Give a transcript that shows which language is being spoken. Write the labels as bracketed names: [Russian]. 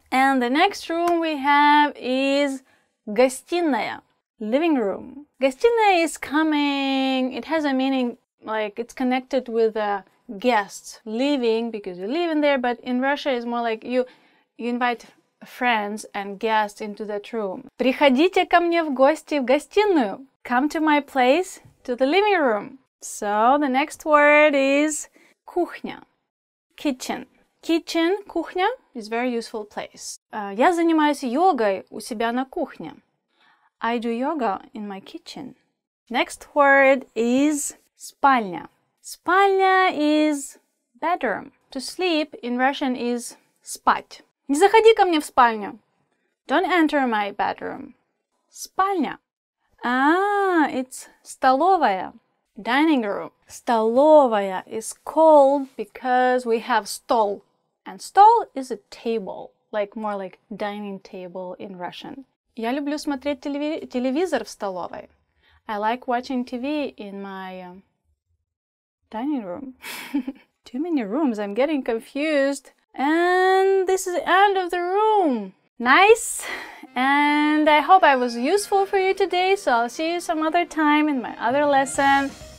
[English] And the next room we have is гостиная, living room. Гостиная is coming, it has a meaning like it's connected with guests, living because you live in there, but in Russia it's more like you invite friends and guests into that room. [Russian] Приходите ко мне в гости в гостиную. [English] Come to my place, to the living room. So the next word is кухня, kitchen. Kitchen, кухня, is very useful place. [Russian] Я занимаюсь йогой у себя на кухне. [English] I do yoga in my kitchen. Next word is спальня. Спальня is bedroom. To sleep in Russian is спать. [Russian] Не заходи ко мне в спальню. [English] Don't enter my bedroom. Спальня. It's столовая. Dining room. Столовая is called because we have stол. And stol is a table, more like dining table in Russian. [Russian] Я люблю смотреть телевизор в столовой. [English] I like watching TV in my dining room. Too many rooms, I'm getting confused. And this is the end of the room. Nice! And I hope I was useful for you today, so I'll see you some other time in my other lesson.